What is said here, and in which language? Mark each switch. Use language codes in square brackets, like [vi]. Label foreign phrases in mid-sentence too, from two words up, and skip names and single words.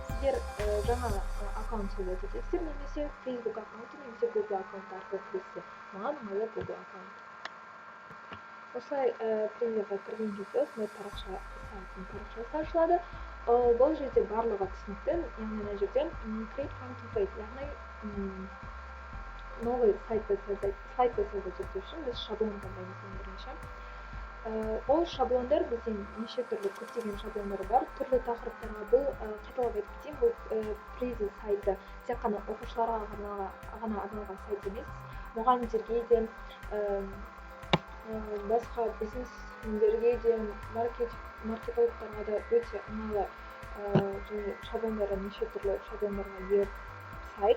[kk] Сіздер жаңа аккаунт сөйлеп өтесіздер, немесе Facebook аккаунты, немесе Google аккаунты арқылы кіресіздер. Маған ыңғайлы Google аккаунт. Осылай Prezi'ға кірген кезде осындай парақшасы ашылады. Бұл жерде барлығы түсінікті, яғни мына жерде [en] Create from template, [kk] яғни новый сайтты создать ету үшін біз шаблон таңдаймыз бірінші. Ол шаблондар бізде неше түрлі көптеген шаблондар бар, түрлі тақырыптарға. Бұл қайталап айтып кетейін, бұл Prezi сайты тек қана оқушыларға ғана арналған сайт емес, мұғалімдерге де, басқа бизнесмендерге де, маркетологтарға да өте ыңғайлы және шаблондары неше түрлі шаблондарға ие сайт.